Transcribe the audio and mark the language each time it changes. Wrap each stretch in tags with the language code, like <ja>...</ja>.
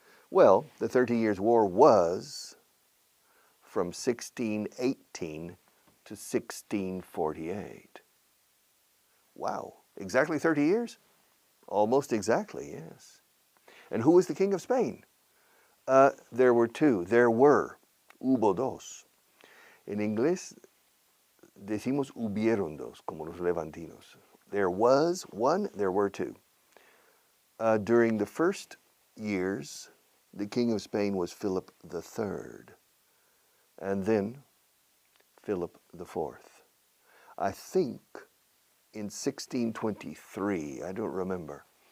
<en>Well, the 30 Years' War was from 1618 to 1648. Wow, exactly 30 years? Almost exactly, yes. And who was the King of Spain? There were two. There were.</en> <es>Hubo dos. En inglés decimos hubieron dos, como los levantinos.</es> <en>There was one, there were two. During the first years, the King of Spain was Philip III, and then Philip IV. I think in 1623, I don't remember.</en>